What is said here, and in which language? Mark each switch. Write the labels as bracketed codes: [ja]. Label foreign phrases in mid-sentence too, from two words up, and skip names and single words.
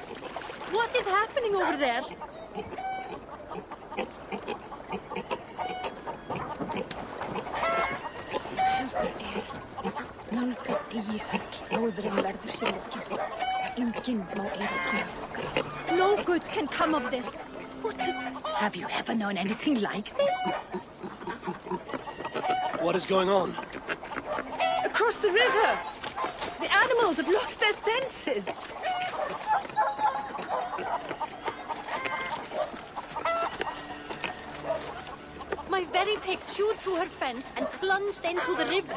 [en] What is happening over there? [is] Nálgast eigi höll áður en verður sér lokið. Enginn má eiga gjöf. [en] No good can come of this. What is... Have you ever known anything like this? What is going on? Across the river! The animals have lost their senses! My very pig chewed through her fence and plunged into the river.